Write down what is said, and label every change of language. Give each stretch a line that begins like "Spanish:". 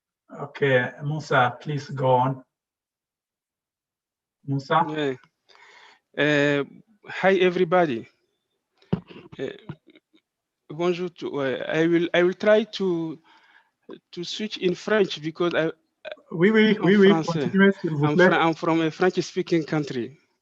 English: Okay, Musa, please go on. Musa? Hi, everybody.
French: Bonjour.
English: I will try to switch in French because
French: Oui, continuez, s'il vous plaît.
English: I'm from a French-speaking country.